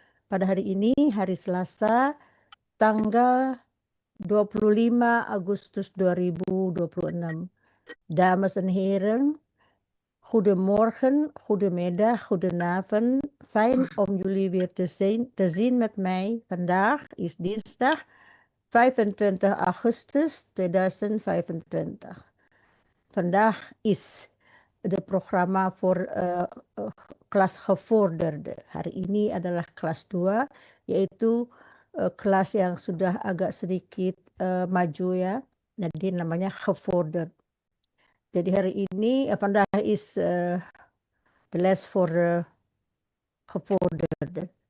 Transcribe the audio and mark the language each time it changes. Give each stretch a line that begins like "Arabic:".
Indonesian: Pada hari ini, hari Selasa, tanggal 25 Agustus 2026.
Dutch: Dames en heren, goedemorgen, goedemiddag, goedenavond. Fijn om jullie weer te zien met mij. Vandaag is dinsdag 25 augustus 2025. Vandaag is de programma voor kelas gevorderde.
Indonesian: Hari ini adalah kelas 2, yaitu kelas yang sudah agak sedikit maju ya. Jadi namanya gevorderd. Jadi hari ini
Dutch: vandaag is de les voor gevorderde.